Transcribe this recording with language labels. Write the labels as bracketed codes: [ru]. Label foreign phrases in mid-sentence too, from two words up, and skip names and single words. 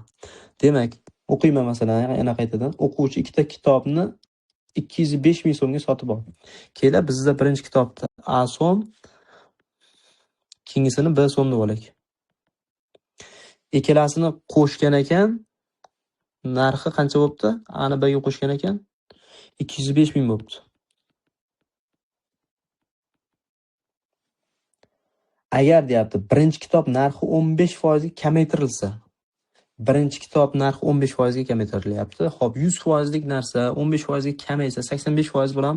[uz] Demak, o'qiyman masalan, yana qaytadan. O'quvchi ikkita kitobni 205 ming so'mga sotib oldi. Kelar bizda birinchi kitobda A so'm, ikkinchisini B so'm deb olaylik. Ikkalasini qo'shgan ekan, narxi qancha bo'pti? A ni B ga qo'shgan ekan 205 ming bo'pti. Agar deyapti, birinchi kitob narxi 15% ga kamaytirilsa, Birinchi kitob narxi 15% ga kamaytirilyapti. Xo'p, 100% lik narsa 15% ga kamaysa 85% bo'ladimi?